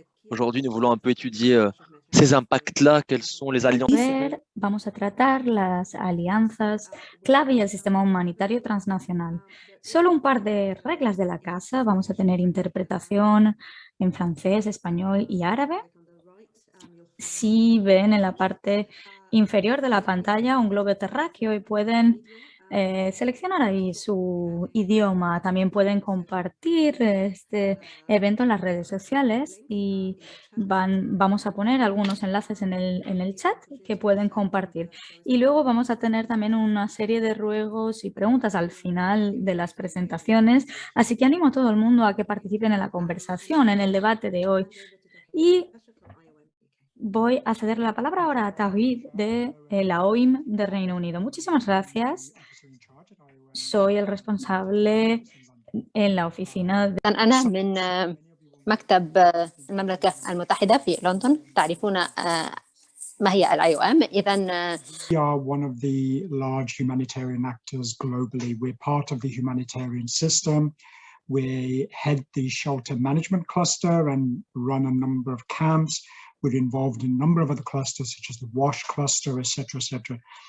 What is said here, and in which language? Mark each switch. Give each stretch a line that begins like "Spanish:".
French: Aujourd'hui, nous voulons un peu étudier ces impacts-là, quelles sont les alliances.
Spanish: Vamos a tratar las alianzas clave y el sistema humanitario transnacional. Solo un par de reglas de la casa. Vamos a tener interpretación en francés, español y árabe. Si ven en la parte inferior de la pantalla un globo terráqueo y pueden seleccionar ahí su idioma. También pueden compartir este evento en las redes sociales y vamos a poner algunos enlaces en el chat que pueden compartir. Y luego vamos a tener también una serie de ruegos y preguntas al final de las presentaciones. Así que animo a todo el mundo a que participen en la conversación, en el debate de hoy. Y voy a ceder la palabra ahora a Tawhid de la OIM de Reino Unido. Muchísimas gracias. Soy el responsable en la oficina de...
Arabic: أنا من مكتب المملكة المتحدة في لندن. تعرفون ما هي IOM. إذن
English: We are one of the large humanitarian actors globally. We're part of the humanitarian system. We head the shelter management cluster and run a number of camps. We're involved in a number of other clusters, such as the WASH cluster, etc., etc.